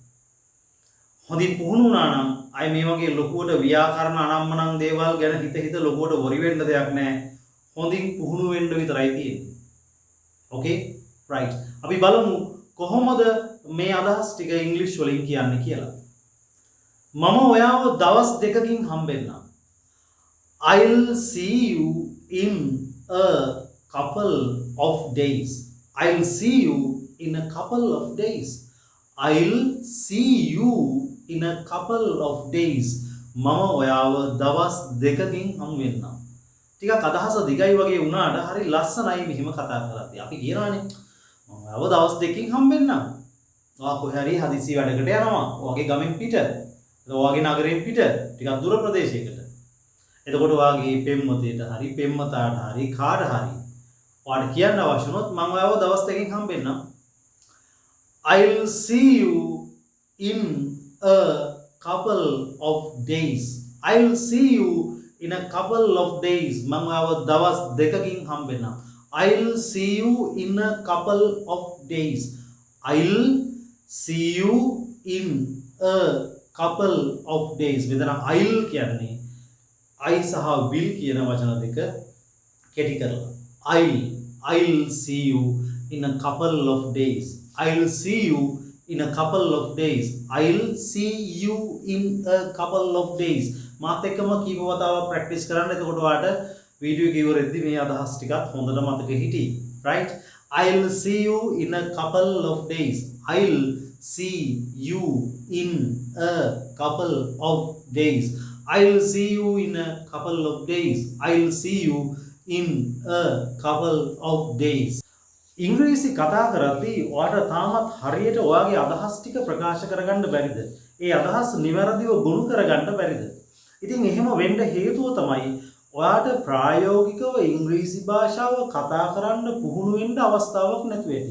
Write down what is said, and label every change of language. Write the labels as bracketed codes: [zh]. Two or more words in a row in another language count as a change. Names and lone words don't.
[si] හොඳින් පුහුණු වුණා නම් අය මේ වගේ ලොකුවට ව්‍යාකරණ අනම්මනම් දේවල් ගැන හිත ලොකුවට වොරි වෙන්න දෙයක් නැහැ. හොඳින් පුහුණු වෙන්න විතරයි තියෙන්නේ. ඕකේ? රයිට්. අපි බලමු කොහොමද මේ අදහස් ටික ඉංග්‍රීසි වලින් කියන්නේ කියලා. මම ඔයාව දවස් දෙකකින් හම්බෙන්නම්. [en] I'll see you in a couple of days. I'll see you in a couple of days. I'll see you in a couple of days. [si] මම ඔයාව දවස් දෙකකින් හම්බෙන්නම්. ටිකක් අදහස දිගයි වගේ වුණාට හරි ලස්සනයි මෙහෙම කතා කරද්දී. අපි කියනවානේ මම ඔයාව දවස් දෙකකින් හම්බෙන්නම්. ඔයා කොහේ හරි හදිසි වැඩකට යනවා. ඔයාගේ ගමෙන් පිට. ඔයාගේ නගරයෙන් පිට ටිකක් දුර ප්‍රදේශයකට. එතකොට ඔයාගේ පෙම්වතේට හරි පෙම්වතාට හරි කාට හරි ඔයාට කියන්න අවශ්‍ය වුණොත් මම ඔයාව දවස් දෙකකින් හම්බෙන්නම්. [en] I'll see you in a couple of days. I'll see you in a couple of days. [si] මම ඔයාව දවස් දෙකකින් හම්බෙන්නම්. [en] I'll see you in a couple of days. I'll see you in a couple of days. [si] මෙතන I'll කියන්නේ I සහ will කියන වචන දෙක කෙටි කරලා. [en] I'll see you in a couple of days. I'll see you in a couple of days. I'll see you in a couple of days. [si] මාත් එක්කම කීප වතාවක් ප්‍රැක්ටිස් කරන්න. එතකොට ඔයාලට වීඩියෝ එක ඉවරෙද්දී මේ අදහස් ටිකත් හොඳට මතක හිටියි. [en] right? I'll see you in a couple of days. I'll see you in a couple of days. I'll see you in a couple of days. I'll see you in a couple of days. [si] ඉංග්‍රීසි කතා කරද්දී ඔයාට තාමත් හරියට ඔයාගේ අදහස් ටික ප්‍රකාශ කරගන්න බැරිද? ඒ අදහස් නිවැරදිව ගොනු කරගන්න බැරිද? ඉතින් එහෙම වෙන්න හේතුව තමයි ඔයාට ප්‍රායෝගිකව ඉංග්‍රීසි භාෂාව කතා කරන්න පුහුණු වෙන්න අවස්ථාවක් නැතුව ඇති.